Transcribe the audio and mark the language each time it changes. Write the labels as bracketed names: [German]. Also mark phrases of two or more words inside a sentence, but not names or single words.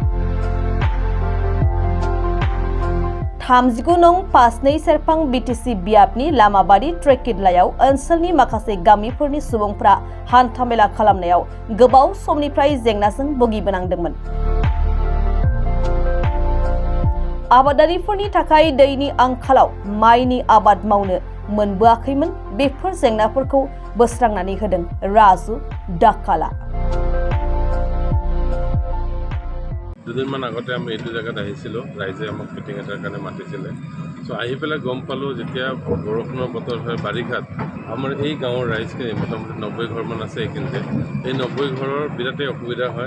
[Bodo] 39 नं 52 सेरफां BTC बियाबनि लामाबारि ट्रेकिटलायाव ओनसोलनि माखासे गामिफोरनि सुबुंफ्रा हान्थामेला खालामनायाव गोबाव समनिफ्राय जेंनाजों भुगिबोनांदोंमोन। आबादारिफोरनि थाखाय दैनि आंखालाव माइनि आबाद मावनो मोनबोआखैमोन। बेफोर जेंनाफोरखौ बोस्रांनानै होदों राजु दाखाला। [Assamese] দুদিনমান আগতে আমি এইটো জেগাত আহিছিলোঁ, ৰাইজে আমাক মিটিং এটাৰ কাৰণে মাতিছিলে। চ' আহি পেলাই গম পালোঁ যেতিয়া বৰষুণৰ বতৰ হয়, বাৰিষাত আমাৰ এই গাঁৱৰ ৰাইজখিনি মোটামুটি 90 ঘৰমান আছে এইখিনিতে। এই 90 ঘৰৰ বিৰাটেই অসুবিধা হয়।